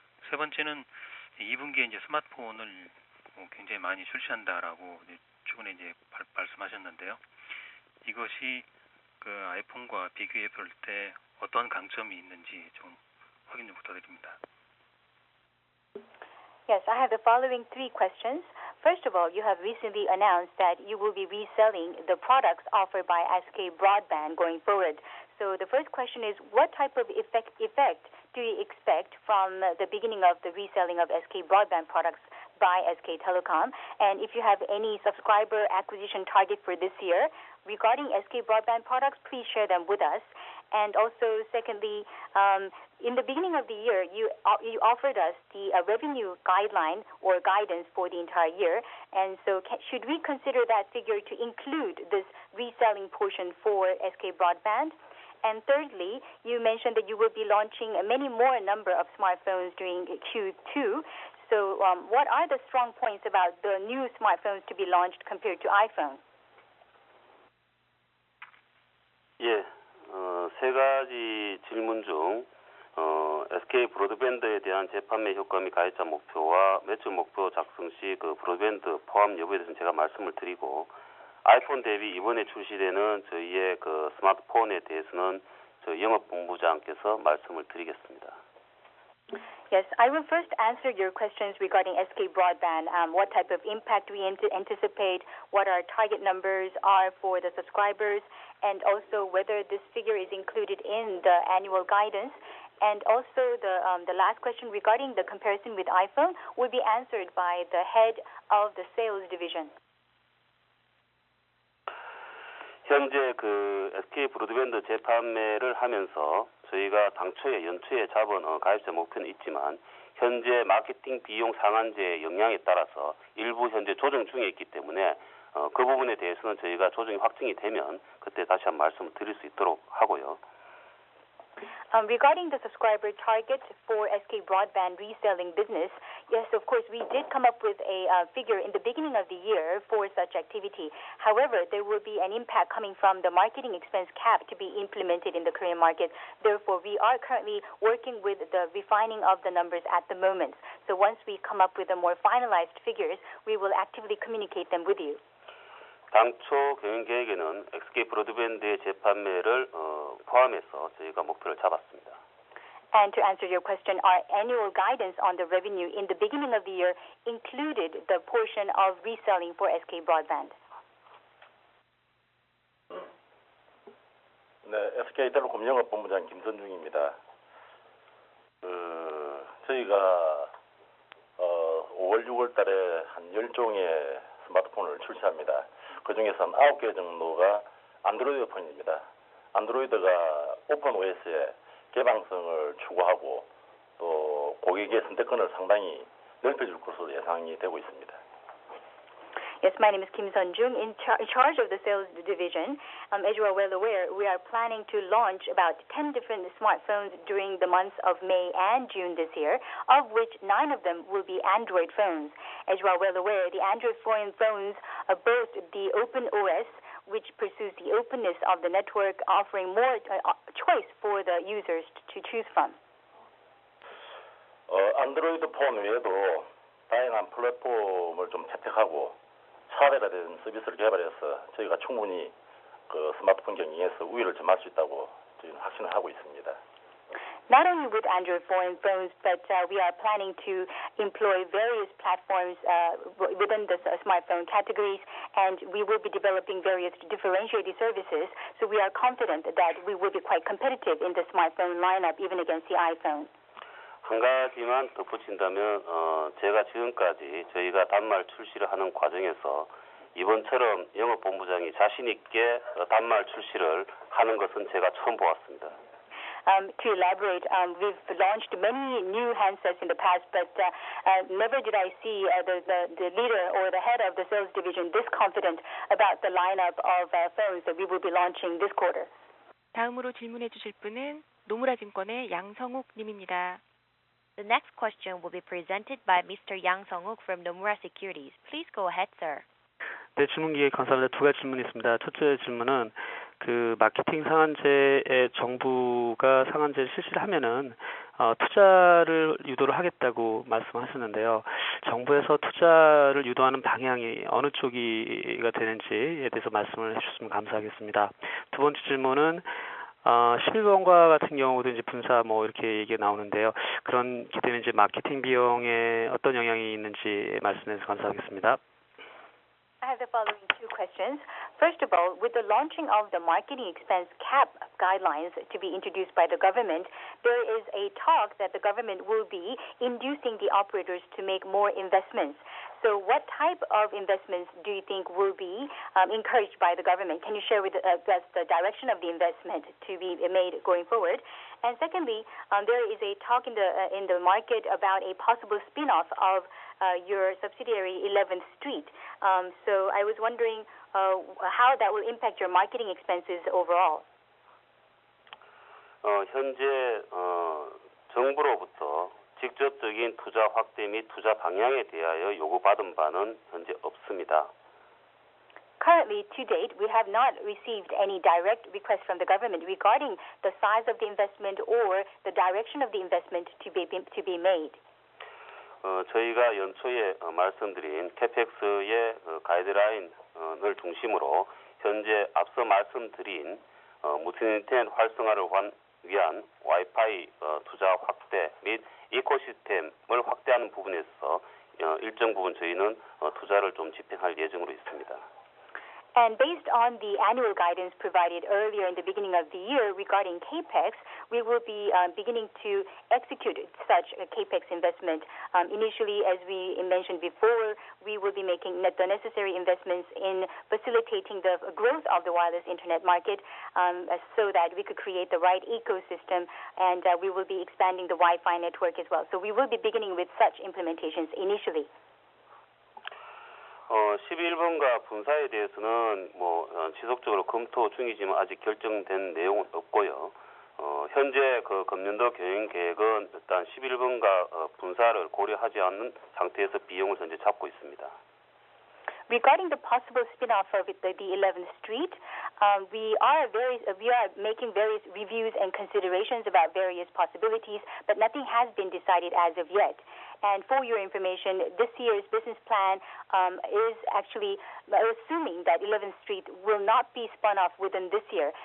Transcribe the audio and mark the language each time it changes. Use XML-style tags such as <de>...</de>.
<ko>세 번째는 2분기에 이제 스마트폰을 굉장히 많이 출시한다라고 최근에 이제 말씀하셨는데요. 이것이 아이폰과 비교해 볼 때 어떤 강점이 있는지 좀 확인 좀 부탁드립니다.</ko> <en>Yes, I have the following three questions. First of all, you have recently announced that you will be reselling the products offered by SK Broadband going forward. So the first question is, what type of effect do you expect from the beginning of the reselling of SK Broadband products by SK Telecom? And if you have any subscriber acquisition target for this year regarding SK Broadband products, please share them with us. And also, secondly, in the beginning of the year, you offered us the revenue guideline or guidance for the entire year. And so should we consider that figure to include this reselling portion for SK Broadband? And thirdly, you mentioned that you will be launching many more number of smartphones during Q2. So what are the strong points about the new smartphones to be launched compared to iPhone?</en> <ko>예. 세 가지 질문 중 SK 브로드밴드에 대한 재판매 효과 및 가입자 목표와 매출 목표 작성 시 브로드밴드 포함 여부에 대해서는 제가 말씀을 드리고 아이폰 대비 이번에 출시되는 저희의 스마트폰에 대해서는 저희 영업본부장께서 말씀을 드리겠습니다.</ko> <en>Yes, I will first answer your questions regarding SK Broadband, what type of impact we anticipate, what our target numbers are for the subscribers, and also whether this figure is included in the annual guidance. And also the last question regarding the comparison with iPhone will be answered by the head of the sales division.</en> <ko>현재 SK 브로드밴드 재판매를 하면서 저희가 당초에 연초에 잡은 가입자 목표는 있지만 현재 마케팅 비용 상한제의 영향에 따라서 일부 현재 조정 중에 있기 때문에 그 부분에 대해서는 저희가 조정이 확정이 되면 그때 다시 한번 말씀을 드릴 수 있도록 하고요.</ko> <en>Regarding the subscriber target for SK Broadband reselling business, yes, of course, we did come up with a figure in the beginning of the year for such activity. However, there will be an impact coming from the marketing expense cap to be implemented in the Korean market. Therefore, we are currently working with the refining of the numbers at the moment. So once we come up with a more finalized figures, we will actively communicate them with you.</en> <ko>당초 경영 계획에는 SK 브로드밴드의 재판매를 포함해서 저희가 목표를 잡았습니다.</ko> <en>And to answer your question, our annual guidance on the revenue in the beginning of the year included the portion of reselling for SK Broadband.</en> <ko>네, SK텔레콤 영업본부장 김선중입니다. 저희가 5월, 6월 달에 한 10종의 스마트폰을 출시합니다. 그 중에서 한 9개 정도가 안드로이드 폰입니다. 안드로이드가 오픈 OS의 개방성을 추구하고 또 고객의 선택권을 상당히 넓혀줄 것으로 예상이 되고 있습니다.</ko> <en>Yes, my name is Kim Sun-jung, in charge of the sales division. As you are well aware, we are planning to launch about 10 different smartphones during the months of May and June this year, of which 9 of them will be Android phones. As you are well aware, the Android phones boast the Open OS, which pursues the openness of the network, offering more choice for the users to choose from.</en> <ko>안드로이드 폰 외에도 다양한 플랫폼을 좀 채택하고 차별화된 서비스를 개발해서 저희가 충분히 그 스마트폰 경영에서 우위를 점할 수 있다고 저희는 확신을 하고 있습니다.</ko> <en>Not only with Android phones, but we are planning to employ various platforms within the smartphone categories, and we will be developing various differentiated services. So we are confident that we will be quite competitive in the smartphone lineup, even against the iPhone.</en> <ko>한 가지만 덧붙인다면 제가 지금까지 저희가 단말 출시를 하는 과정에서 이번처럼 영업본부장이 자신 있게 단말 출시를 하는 것은 제가 처음 보았습니다.</ko> <en>To elaborate, we've launched many new handsets in the past, but never did I see the leader or the head of the sales division this confident about the lineup of phones that we will be launching this quarter.</en> <ko>다음으로 질문해 주실 분은 노무라 증권의 양성욱 님입니다.</ko> <en>The next question will be presented by Mr. Yang Sung-wook from Nomura Securities. Please go ahead, sir.</en> <ko>네, 질문 기회 감사합니다. 두 가지 질문이 있습니다. 첫째 질문은 그 마케팅 상한제에 정부가 상한제를 실시를 하면은 투자를 유도를 하겠다고 말씀하셨는데요. 정부에서 투자를 유도하는 방향이 어느 쪽이가 되는지에 대해서 말씀을 해주셨으면 감사하겠습니다. 두 번째 질문은 11번과 같은 경우도 이제 분사 이렇게 얘기가 나오는데요. 그런 기대는 이제 마케팅 비용에 어떤 영향이 있는지 말씀해서 감사하겠습니다.</ko> <en>I have the following two questions. First of all, with the launching of the marketing expense cap guidelines to be introduced by the government, there is a talk that the government will be inducing the operators to make more investments. So what type of investments do you think will be encouraged by the government? Can you share with us the direction of the investment to be made going forward? And secondly, there is a talk in the market about a possible spin-off of your subsidiary 11th Street. So I was wondering how that will impact your marketing expenses overall.</en> <ko>현재 정부로부터 직접적인 투자 확대 및 투자 방향에 대하여 요구받은 바는 현재 없습니다.</ko> <en>Currently, to date, we have not received any direct request from the government regarding the size of the investment or the direction of the investment to be made.</en> <ko>저희가 연초에 말씀드린 캐펙스의 가이드라인을 중심으로 현재 앞서 말씀드린 무선 인터넷 활성화를 위한 와이파이 투자 확대 및 이코시스템을 확대하는 부분에서 일정 부분 저희는 투자를 좀 집행할 예정으로 있습니다.</ko> <en>And based on the annual guidance provided earlier in the beginning of the year regarding CAPEX, we will be beginning to execute such a CAPEX investment. Initially, as we mentioned before, we will be making the necessary investments in facilitating the growth of the wireless internet market so that we could create the right ecosystem, and we will be expanding the Wi-Fi network as well. So we will be beginning with such implementations initially.</en> <ko>11번가 분사에 대해서는 지속적으로 검토 중이지만 아직 결정된 내용은 없고요. 현재 그 금년도 경영 계획은 일단 11번가 분사를 고려하지 않는 상태에서 비용을 현재 잡고 있습니다.</ko> <en>Regarding the possible spin-off of the 11th Street, we are making various reviews and considerations about various possibilities, but nothing has been decided as of yet. And for your information, this year's business plan is actually assuming that 11th Street will not be spun off within this year.</en>